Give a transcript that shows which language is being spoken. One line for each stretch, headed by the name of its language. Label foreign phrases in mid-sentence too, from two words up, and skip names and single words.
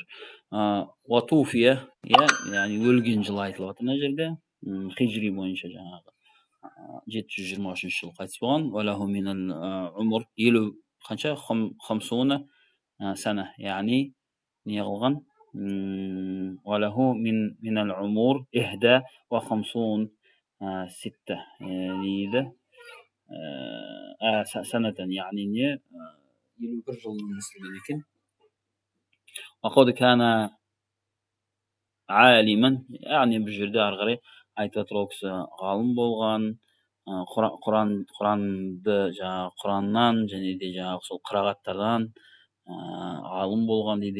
Kazakh: Уатуфия, яғни өлген жылы айтылып жатыр мына жерде. Хижри бойынша жаңағы 723 жыл қайтыс болған.
Arabic: وله من العمر,
Kazakh: елу қанша?
Arabic: خمسون سنة,
Kazakh: яғни не қылған?
Arabic: وله من العمر إحدى وخمسون ستة дейді.
Kazakh: Санатан, яғни не 51 жыл өмір сүрген екен.
Arabic: وقد كان عالما,
Kazakh: яғни бұл жерде ары қарай айтып жатыр, ол кісі ғалым болған, Құранды жаңағы Құраннан және де жаңағы сол қырағаттардан ғалым болған дейді.